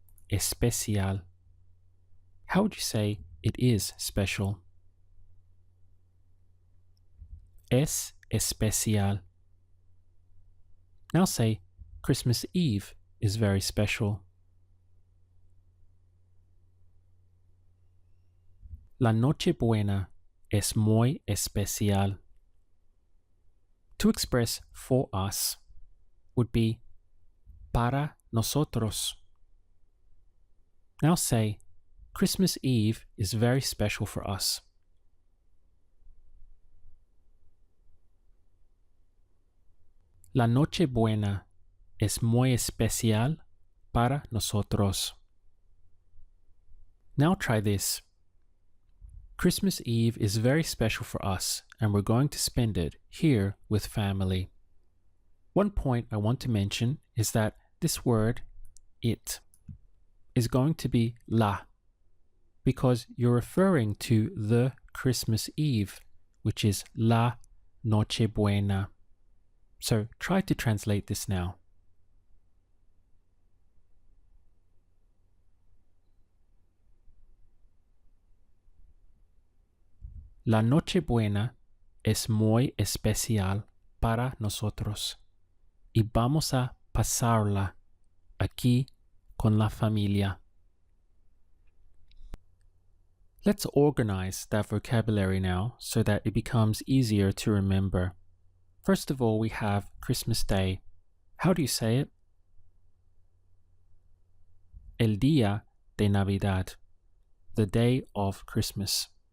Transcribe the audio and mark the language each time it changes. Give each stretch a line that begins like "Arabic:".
English: Especial. How would you say it is special?
Spanish: Es especial.
English: Now say Christmas Eve is very special.
Spanish: La Nochebuena es muy especial.
English: To express for us would be
Spanish: para nosotros.
English: Now say Christmas Eve is very special for us.
Spanish: La Nochebuena es muy especial para nosotros.
English: Now try this. Christmas Eve is very special for us, and we're going to spend it here with family. One point I want to mention is that this word, it, is going to be la, because you're referring to the Christmas Eve, which is la Nochebuena. So try to translate this now.
Spanish: La Nochebuena es muy especial para nosotros y vamos a pasarla aquí con la familia.
English: Let's organize that vocabulary now so that it becomes easier to remember. First of all, we have Christmas Day. How do you say it?
Spanish: El día de Navidad,
English: the day of Christmas.